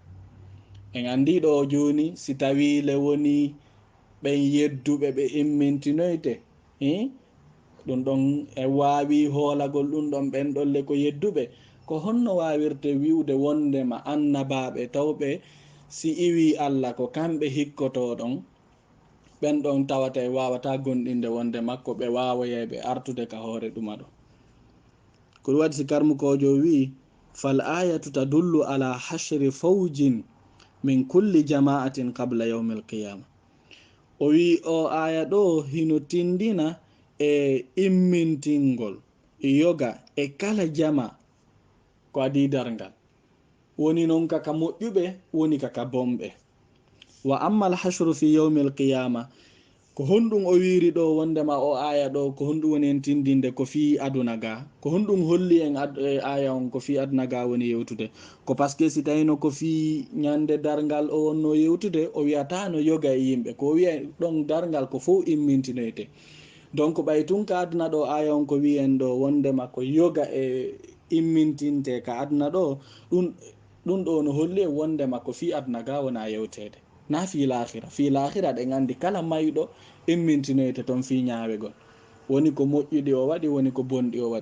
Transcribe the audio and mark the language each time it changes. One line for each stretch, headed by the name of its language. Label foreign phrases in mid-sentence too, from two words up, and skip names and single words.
Fula: en andi ɗo joni si tawile woni ɓen yedduɓe ɓe immintinoyte ɗum ɗon e wawi hoolagol ɗum ɗon ɓen ɗolle ko yedduɓe, ko honno wawirte wiwde wondema annabaɓe tawɓe si iwi allah ko kamɓe hikkotoɗon, ɓen ɗon tawata e wawata gonɗinde wonde makko ɓe wawayayɓe artude ka hoore ɗuma ɗo. ko ɗum waɗi si karmukojo wi
Arabic: فالآية تدل على حشر فوج من كل جماعة قبل يوم القيامة.
Fula: o wi o aya ɗo hino tindina e immintingol yoga e kala jama ko adi darngal, woni noon kaka moƴƴuɓe woni kaka bomɓe.
Arabic: وأما الحشر في يوم القيامة,
Fula: ko honɗum o wiri ɗo wondema o aya ɗo ko honɗum woni en tindinde ko fi aduna ga, ko honɗum holli en aya on ko fi aduna ga woni yewtude, ko
French: par ce que
Fula: si tawino ko fi ñande dargal o wonno yewtude o wiyata no yoga e yimɓe, ko wiya ɗon dargal ko fof immintinoyte. donc ɓay tun ka aduna ɗo aya on ko wi en ɗo wondema ko yoga e immintinte ka aduna ɗo, ɗum ɗo no holli e wondema ko fi aduna ga wona yewtede, na fi lahira ɗen andi kala mayɗo immintinoyte toon fi ñawegol, woni ko moƴƴuɗi o waɗi woni ko bonɗi o waɗi.